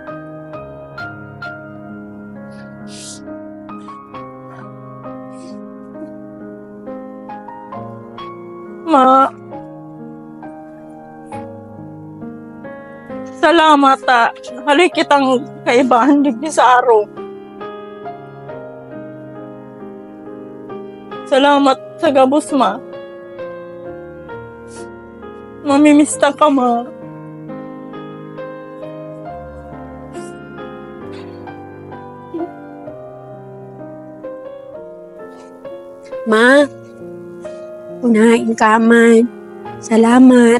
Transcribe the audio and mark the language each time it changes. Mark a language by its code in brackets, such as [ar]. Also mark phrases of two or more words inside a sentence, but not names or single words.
[bik] Ma, salamat hali kitang kaibahan digdi sa araw. Salamat sa gabos, ma. Mamimista ka, ma. Ma, unahin ka man. Salamat.